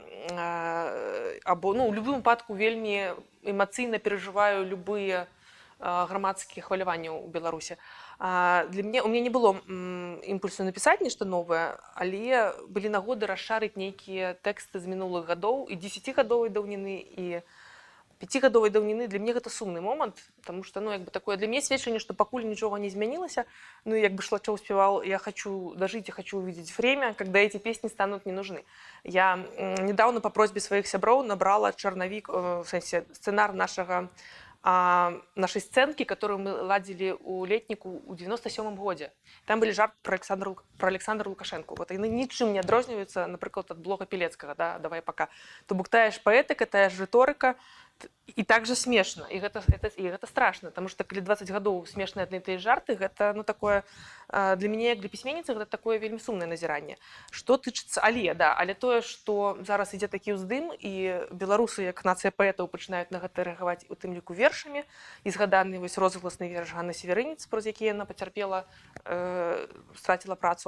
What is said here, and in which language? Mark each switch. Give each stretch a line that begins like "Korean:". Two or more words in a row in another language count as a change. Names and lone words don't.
Belarusian: Або, у любым выпадку, вельмі эмацыйна перажываю любыя грамадскіх хваляванняў у Беларусі. У мяне не было імпульсу напісаць нешта новае, але былі нагоды расшарыць нейкія тэксты з мінулых гадоў і 10гадовай даўніны і 5гадовай даўніны. Для мяне гэта сумны момант,
Russian: потому что такое
Belarusian: для мяне сведчанне, што пакуль нічога не змянілася. Шлачоў спяваў:
Russian: я хочу дожить, я хочу увидеть время, когда эти песни станут не нужны.
Belarusian: Я недавно
Russian: по просьбе
Belarusian: сваіх сяброў набрала чарнавік, в сэнсе сцэнар нашай сцэнкі, которую мы ладзілі ў летніку ў 97 годзе. Там былі жарт про Александра Лукашенко. Яны нічым не адрозніваюцца, напрыклад, ад блога Пелецкага, да,
Russian: «Давай пока».
Belarusian: То бок тая ж паэтыка, тая ж рыторыка, і так же смешна, і гэта страшна,
Russian: потому что
Belarusian: калі 20 гадоў смешныя адны і тыя жарты, гэта такое для мяне, як для пісьменніцы, гэта такое вельмі сумнае назіранне. Што тычыцца але тое, што зараз ідзе такі ўздым, і беларусы, як нацыя паэтаў, пачынаюць на гэта рэагаваць, у тым ліку вершамі, і згаданы розгаласны верш Ганны Северынец, праз які яна пацярпела, страціла працу.